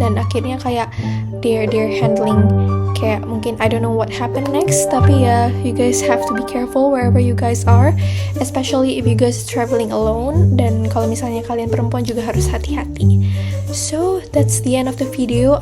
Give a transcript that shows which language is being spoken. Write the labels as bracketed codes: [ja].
[id] Dan akhirnya kayak [en] they're handling [id] kayak mungkin [en] I don't know what happened next, [id] tapi ya [en] you guys have to be careful wherever you guys are, especially if you guys traveling alone. [id] Dan kalau misalnya kalian perempuan juga harus hati-hati. [en] So that's the end of the video.